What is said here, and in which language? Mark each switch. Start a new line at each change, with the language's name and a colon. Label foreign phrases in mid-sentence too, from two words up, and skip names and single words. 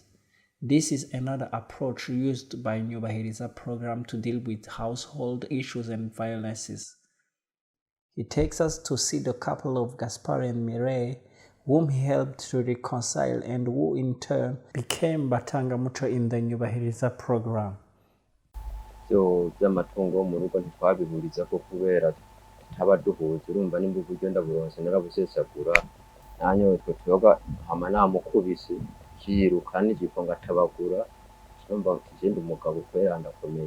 English: This is another approach used by Nyubahiriza program to deal with household issues and violences. He takes us to see the couple of Gaspar and Mireille, whom he helped to reconcile and who in turn became Batangamuco in the Nyubahiriza program.
Rundi: byo by'amatungo mu rugo ntitwabihuriza ko kubera tutaba duhuza, urumva nimba uburyo ndaburonse narabusesagura nanyoye twe tuyoga hama namukubise kiruka n'igipo ngatabagura, urumva kigenda umugabo kwera ndakomeye.